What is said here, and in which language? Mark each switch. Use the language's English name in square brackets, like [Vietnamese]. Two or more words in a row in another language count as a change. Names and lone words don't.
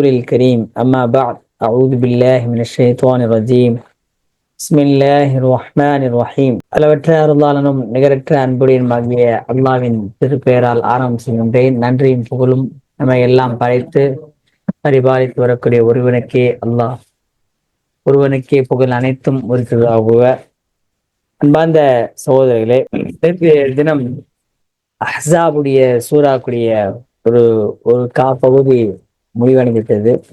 [Arabic] الكريم أما بعد أعوذ بالله من الشيطان الرجيم بسم الله الرحمن الرحيم. [Tamil] அளவற்ற அருளாளனும் நிகரற்ற அன்புடையனுமாகிய அல்லாஹ்வின் திருப்பெயரால் ஆரம்பம் செய்கின்றேன். நன்றியும் புகழும் நம்மை எல்லாம் படைத்து பரிபாலித்து வரக்கூடிய ஒருவனுக்கே புகழ் அனைத்தும் உரித்ததாகுக. அன்பார்ந்த சகோதரர்களே, நேற்றைய தினம் அஹ்ஸாபுடைய சூறாக்குடைய ஒரு ஒரு பகுதி முடிவடைந்துட்டது.